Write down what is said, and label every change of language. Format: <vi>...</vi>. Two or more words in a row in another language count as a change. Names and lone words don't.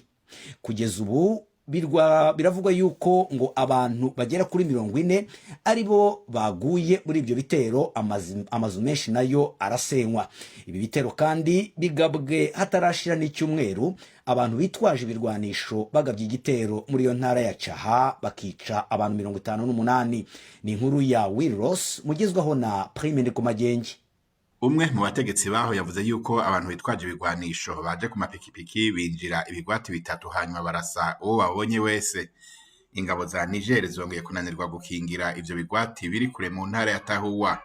<rw>Kugeza ubu biravugwa yuko ngo abantu bagera kuri 40 aribo baguye muri ibyo bitero, amazu menshi nayo arasenywa. Ibi bitero kandi bigabwe hatarashira n'icyumweru abantu bitwaje ibirwanisho bagabye igitero muri yo ntara ya Caha bakica abantu 58. Ni inkuru ya Will Ross mugezwaho na Prime Ndikumagenge. Umwe mu bategetsi baho yavuze yuko abantu bitwaje ibigwanisho baje ku mapikipiki binjira ibigwati 3 hanyuma barasa uwo babonye wese. Ingabo za Niger zongeye kunanirwa gukingira ivyo bigwati biri kure mu ntara ya Kuwa.</rw>